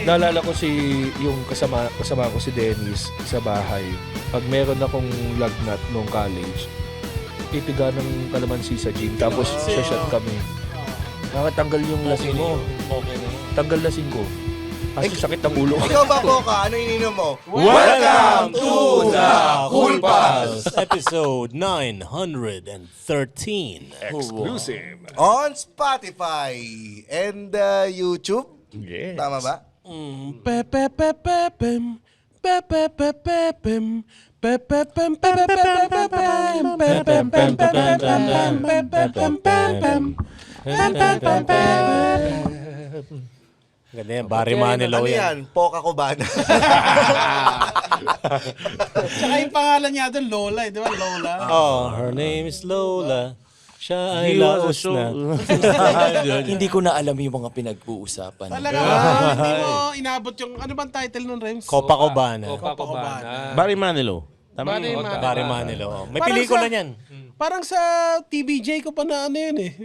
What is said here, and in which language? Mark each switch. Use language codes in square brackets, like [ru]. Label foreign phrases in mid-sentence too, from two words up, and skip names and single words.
[tl] Naalala ko yung kasama ko si Dennis sa bahay. Pag meron akong lagnat nung college, titiga ng kalamansi sa gin. Tapos sa shot kami. Nakatanggal yung lasing mo. Okay na yun. Tanggal lasing ko. Kasi sakit ang ulo. ikaw ba, Poca? Ano ininom mo? [en] Welcome to the Cool Pals! Episode 913. Exclusive. On Spotify and YouTube. Yes. [tl] Tama ba? Pepepepepem. Pepepepepem. Pepepem. Pepepepepem. Pepepepepem. Ganda yan, Barry Manilow Ano yan. yan? Poca Cubana. Tsaka yung pangalan niya doon, Lola eh. Di ba, Lola? [en] Oh, her name is Lola. [tl] Siya ay laos na. Hindi ko na alam yung mga pinag-uusapan. Talaga ba? Hindi mo inabot yung, ano bang title nun, Rems? Copa Cubana. Copacabana. Barry Manilow. Tama Barry yun? Manilow. Barry Manilow. May Parang pelikula sa- niyan. Parang sa TBJ ko pa na ano yun eh.